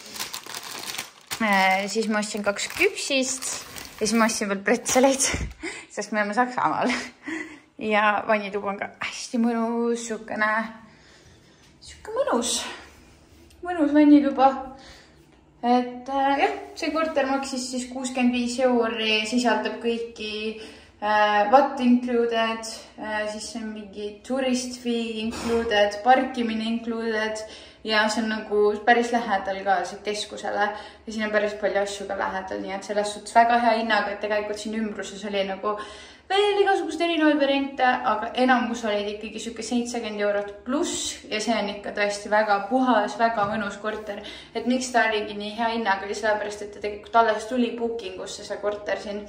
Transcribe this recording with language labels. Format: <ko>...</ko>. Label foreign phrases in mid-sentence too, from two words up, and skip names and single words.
<et>Siis ma ostsin 2 küpsist ja siis ma ostsin veel pretseleid, sest me oleme Saksamaal. Ja vannituba on ka hästi mõnus, siuke mõnus vannituba. Et jah, see korter maksis siis 65 euri, sisaldab kõiki</et> <en>what included,</en> <et>siis on mingi</et> <en>tourist fee included,</en> <et>parkimine included ja see on nagu päris lähedal ka keskusele ja siin on päris palju asju ka lähedal, nii et selles suhtes väga hea hinnaga, et tegelikult siin ümbruses oli nagu veel igasugused erinevaid variante, aga enamus olid ikkagi siuke 70 eurot pluss ja see on ikka tõesti väga puhas, väga mõnus korter, et miks ta oligi nii hea hinnaga oli sellepärast, et ta tegelikult alles tuli bookingusse see korter siin.</et>